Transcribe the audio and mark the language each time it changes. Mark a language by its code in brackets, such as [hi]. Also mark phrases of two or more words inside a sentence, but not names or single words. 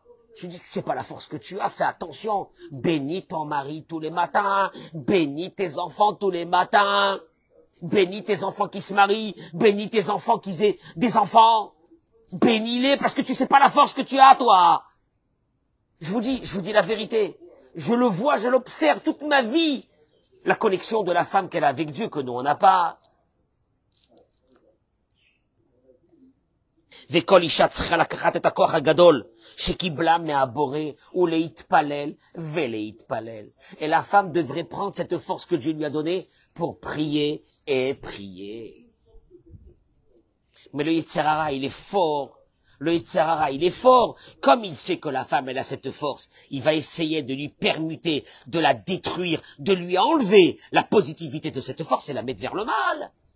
[fr] Je lui ai dit, tu sais pas la force que tu as, fais attention. Bénis ton mari tous les matins, bénis tes enfants tous les matins, bénis tes enfants qui se marient, bénis tes enfants qui aient des enfants, bénis-les parce que tu sais pas la force que tu as, toi. Je vous dis la vérité. Je le vois, je l'observe toute ma vie. La connexion de la femme qu'elle a avec Dieu que nous on n'a pas. [he] וכל אישה צריכה לקחת את הכוח הגדול שקיבלה מהבורא ולהתפלל ולהתפלל. [fr] Et la femme devrait prendre cette force que Dieu lui a donnée pour prier et prier. Mais le [he] Yetzer Hara, [fr] il est fort. Le [he] Yetzer Hara, [fr] il est fort. Comme il sait que la femme, elle a cette force, il va essayer de lui permuter, de la détruire, de lui enlever la positivité de cette force et la mettre vers le mal.